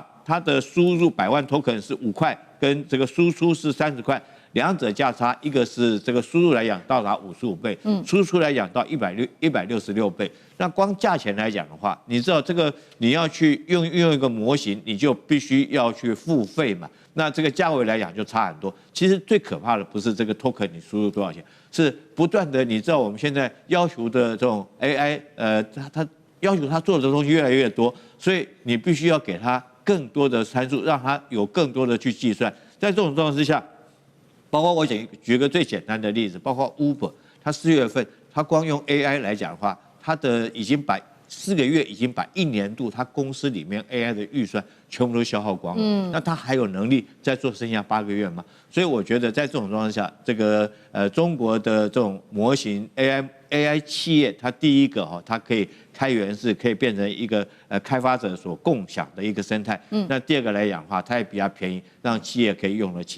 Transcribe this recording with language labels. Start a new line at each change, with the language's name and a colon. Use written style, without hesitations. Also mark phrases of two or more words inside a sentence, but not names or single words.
Chinese: 它的輸入100萬 token 是5塊，跟這個輸出是30塊，兩者價差，一個是這個輸入來講到達55倍，輸出來講到166倍。那光價錢來講的話，你知道這個你要去運用一個模型，你就必須要去付費嘛。那這個價位來講就差很多。其實最可怕的不是這個 token 你輸入多少錢，是不斷的，你知道我們現在要求的這種 AI，它要求它做的東西越來越多，所以你必須要給它更多的參數，讓它有更多的去計算。在這種狀況之下，包括我舉個最簡單的例子，包括 Uber， 它4月份，它光用 AI 來講的話，它的已經把4個月已經把1年度它公司裡面 AI 的預算全部都消耗光了。那它還有能力再做剩下8個月嗎？所以我覺得在這種狀況下，這個中國的這種模型 AI 企業，它第一個哈，它可以開源式，可以變成一個開發者所共享的一個生態。那第二個來講的話，它也比較便宜，讓企業可以用得起。